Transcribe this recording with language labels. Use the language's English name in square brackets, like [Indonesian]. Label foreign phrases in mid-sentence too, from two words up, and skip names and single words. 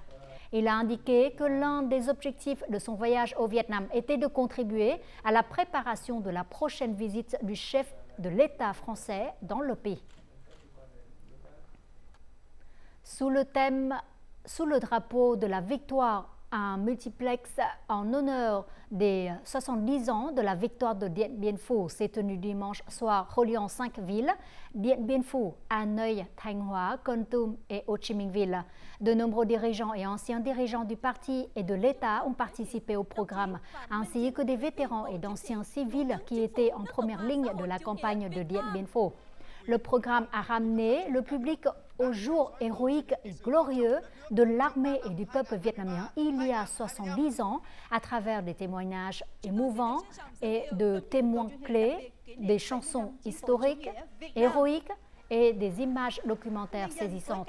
[French] Il a indiqué que l'un des objectifs de son voyage au Vietnam était de contribuer à la préparation de la prochaine visite du chef de l'État français dans le pays. Sous le drapeau de la victoire, un multiplex en honneur des 70 ans de la victoire de Dien Bien Phu s'est tenu dimanche soir reliant 5 villes, Dien Bien Phu, Hanoï, Thanh Hóa, Kon Tum et Ho Chi Minh Ville. De nombreux dirigeants et anciens dirigeants du parti et de l'État ont participé au programme, ainsi que des vétérans et d'anciens civils qui étaient en première ligne de la campagne de Dien Bien Phu. Le programme a ramené le public au jour héroïque et glorieux de l'armée et du peuple vietnamien il y a 70 ans à travers des témoignages émouvants et de témoins clés, des chansons historiques, héroïques et des images documentaires saisissantes.